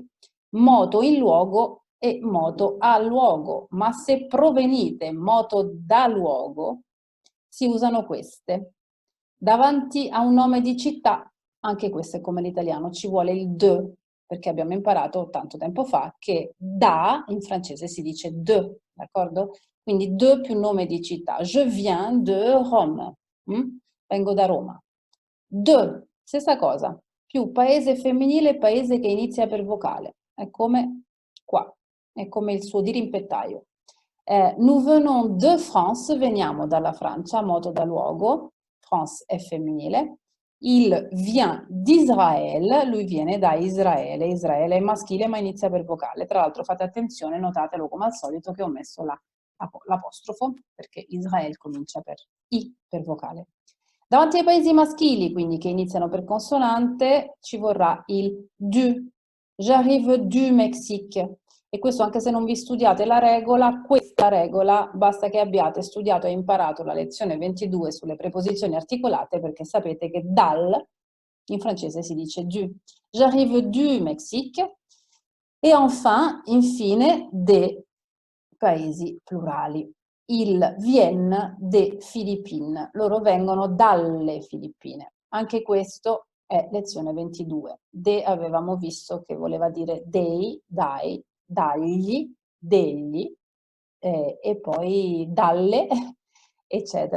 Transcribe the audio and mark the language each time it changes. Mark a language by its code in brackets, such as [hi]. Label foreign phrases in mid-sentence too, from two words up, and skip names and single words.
[it] Moto in luogo e moto a luogo, ma se provenite moto da luogo si usano queste. Davanti a un nome di città, anche questo è come l'italiano, ci vuole il de, perché abbiamo imparato tanto tempo fa che da in francese si dice de, d'accordo? Quindi de più nome di città. [fr] Je viens de Rome, [it] vengo da Roma. De, stessa cosa, più paese femminile, paese che inizia per vocale. È come qua, è come il suo dirimpettaio. [fr] Nous venons de France, [it] veniamo dalla Francia, moto da luogo, France è femminile. [fr] Il vient d'Israël, [it] lui viene da Israele, Israele è maschile ma inizia per vocale. Tra l'altro fate attenzione, notatelo come al solito che ho messo l'apostrofo perché Israele comincia per I, per vocale. Davanti ai paesi maschili, quindi che iniziano per consonante, ci vorrà il du. [fr] J'arrive du Mexique. [it] E questo anche se non vi studiate la regola, questa regola basta che abbiate studiato e imparato la lezione 22 sulle preposizioni articolate perché sapete che dal in francese si dice du. [fr] J'arrive du Mexique. E enfin, [it] infine, des paesi plurali. [fr] Il vien de Filippine. [it] Loro vengono dalle Filippine. Anche questo è lezione 22. De avevamo visto che voleva dire dei, dai, dagli, degli, e poi dalle, eccetera.